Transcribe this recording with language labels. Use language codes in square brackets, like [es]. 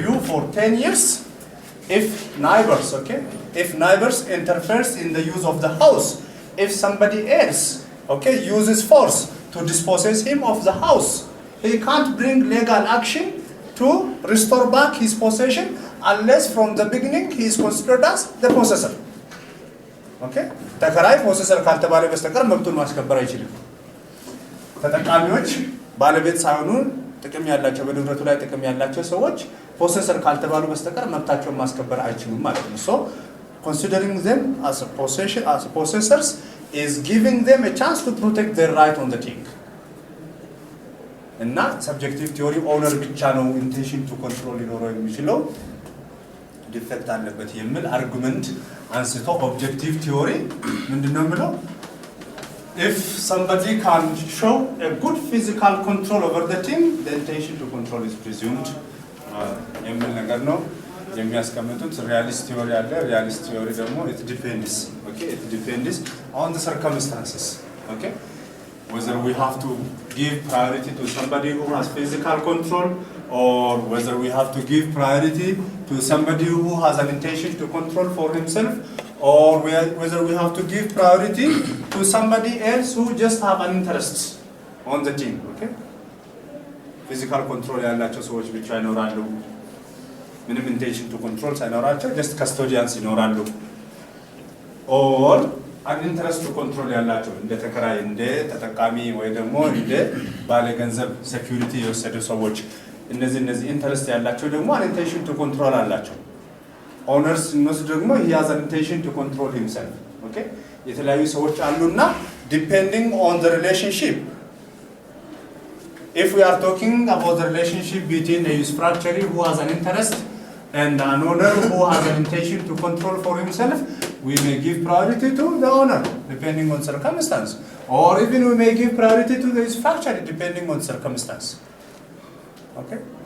[en] U for 10 years, if neighbors, okay, if neighbors interferes in the use of the house, if somebody else, okay, uses force to dispossess him of the house, he can't bring legal action to restore back his possession unless from the beginning he is considered as the possessor. Okay? [am] ተከራይ ፖሰሰር ካልተባለ በስተቀር መብቱን ማስከበር አይችልም። ተጠቃሚዎች ባለቤት ሳይሆኑ ጥቅም ያላቸው በንብረቱ ላይ ጥቅም ያላቸው ሰዎች ፖሰሰር ካልተባሉ በስተቀር መብታቸውን ማስከበር አይችሉም ማለት ነው። [en] So considering them as a possessors is giving them a chance to protect their right on the thing. [am] እና subjective theory owner ብቻ ነው intention to control ሊኖረው የሚችለው ዲፌክት አለበት የሚል አርጉመንት አንስቶ objective theory ምንድነው የሚለው? [en] If somebody can show a good physical control over the thing, the intention to control is presumed. [am] የሚል ነገር ነው የሚያስቀምጡት። [en] realist theory አለ። realist theory ደግሞ it depends, okay, it depends on the circumstances. Okay? Whether we have to give priority to somebody who has physical control, or whether we have to give priority to somebody who has an intention to control for himself, or whether we have to give priority to somebody else who just have an interest on the team. Okay? [am] Physical control ያላቸው ሰዎች ብቻ ይኖራሉ። ምንም intention to control ሳይኖራቸው just custodians ይኖራሉ። or an interest to control ያላቸው እንደ ተከራይ እንደ ተጠቃሚ ወይ ደግሞ እንደ ባለ ገንዘብ ሴኩሪቲ የወሰዱ ሰዎች እነዚህ ኢንተረስት ያላቸው ደግሞ an intention to control አላቸው። owners እንወስድ ደግሞ [en] he has an intention to control himself. okay? [am] የተለያዩ ሰዎች አሉና [en] depending on the relationship. If we are talking about the relationship between a usufructuary who has an interest and an owner who has an intention to control for himself, we may give priority to the owner depending on circumstance, or even we may give priority to the usufructuary depending on circumstance. Okay?